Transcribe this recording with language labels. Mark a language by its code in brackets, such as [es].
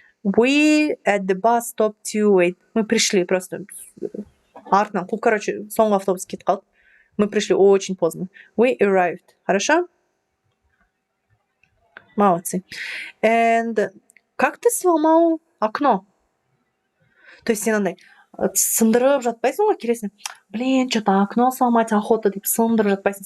[en] We at the bus stop too late. [ru] Мы пришли просто. Артынан. Короче, соңғы автобус кетіп қалды. Мы пришли очень поздно. We arrived. Хорошо? Молодцы. And как ты сломал окно? [kk] То есть сен андай сындырып жатпайсың ғой, келесің. [ru] Блин, что-то окно сломать охота деп сындырып жатпайсың.